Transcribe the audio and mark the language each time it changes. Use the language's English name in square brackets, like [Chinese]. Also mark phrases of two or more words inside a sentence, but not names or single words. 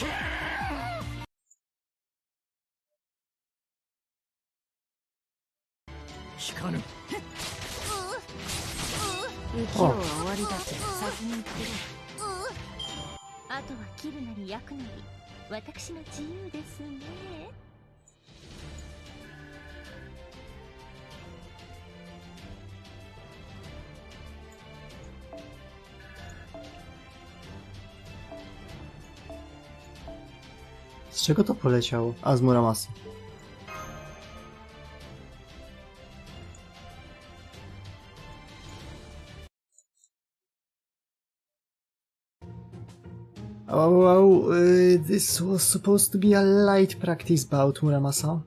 [Japanese] 引かぬ。浮世は終わりだけど先に行ってる。あとは切るなり焼くなり、私の自由ですね。 [Polish] Z czego to poleciało? A, z Muramasy. [English] Oh, this was supposed to be a light practice bout, Muramasa.